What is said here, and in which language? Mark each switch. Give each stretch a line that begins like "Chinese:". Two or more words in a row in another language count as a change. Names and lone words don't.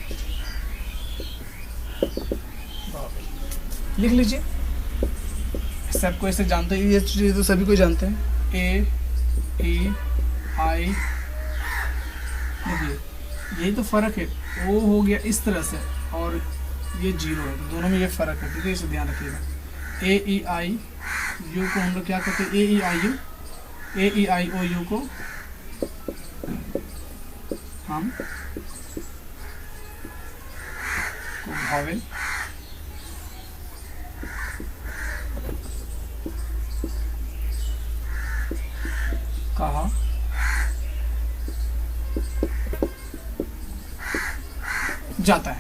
Hindi: लिख लीजिए, सबको ऐसे जानते हैं, ये चीज़ तो सभी को जानते हैं।
English: A E I,
Hindi: देखिए यही तो फर्क है। O हो गया इस तरह से और ये 0 है, तो दोनों में ये फर्क है, ठीक है, इसे ध्यान रखिएगा।
English: A E I U
Hindi: को हम लोग क्या कहते हैं?
English: A E I U, A E I O U
Hindi: को हम वॉवेल कहा जाता है।